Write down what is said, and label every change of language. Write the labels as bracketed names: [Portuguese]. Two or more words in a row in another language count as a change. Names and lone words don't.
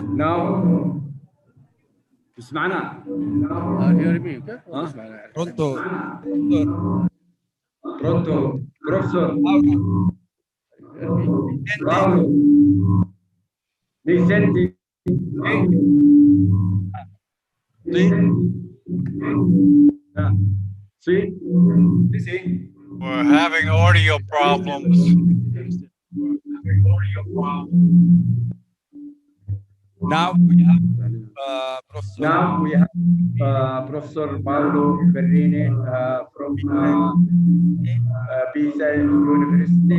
[Arabic] Now. اسمعنا. [Italian] Pronto. [English] Professor. [Italian] Paulo. Mi senti? Sì. [English] We're having audio problems. Now we have Professor Paolo Ferrini from Pisa University.